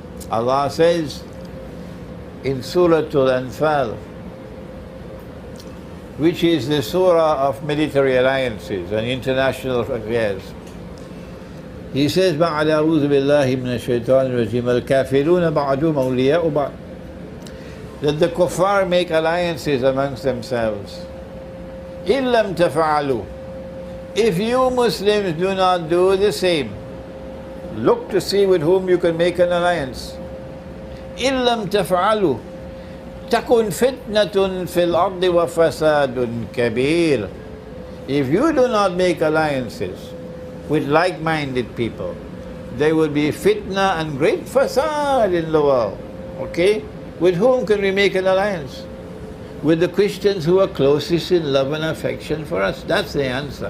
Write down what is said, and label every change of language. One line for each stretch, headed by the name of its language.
English: Allah says in Surah Al-Anfal, which is the surah of military alliances and international affairs, He says,
Arabic: بعد أعوذ بالله من الشيطان الرجيم الكافرون بعضهم أولياء بعض,
English: that the kuffar make alliances amongst themselves.
Arabic: إن لم تفعلوا,
English: if you Muslims do not do the same, look to see with whom you can make an alliance.
Arabic: إن لم تفعلوا تكن فتنة في الأرض وفساد كبير.
English: If you do not make alliances with like-minded people, there will be fitna and great fasad in the world. Okay? With whom can we make an alliance? With the Christians who are closest in love and affection for us. That's the answer.